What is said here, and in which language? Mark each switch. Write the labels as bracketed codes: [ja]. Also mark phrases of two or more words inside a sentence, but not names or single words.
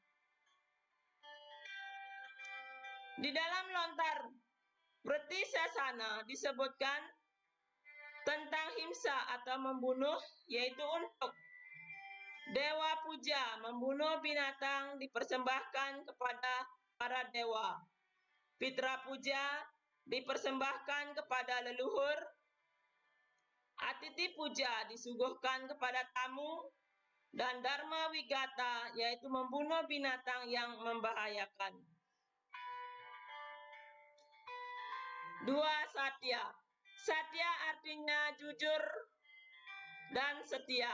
[id] Di dalam lontar Vriti Sasana disebutkan tentang himsa atau membunuh, yaitu untuk dewa puja, membunuh binatang dipersembahkan kepada para dewa. Pitra puja dipersembahkan kepada leluhur. Atiti puja disuguhkan kepada tamu. dan Dharma Wigata, yaitu membunuh binatang yang membahayakan. 2. Satya. Satya artinya jujur dan setia.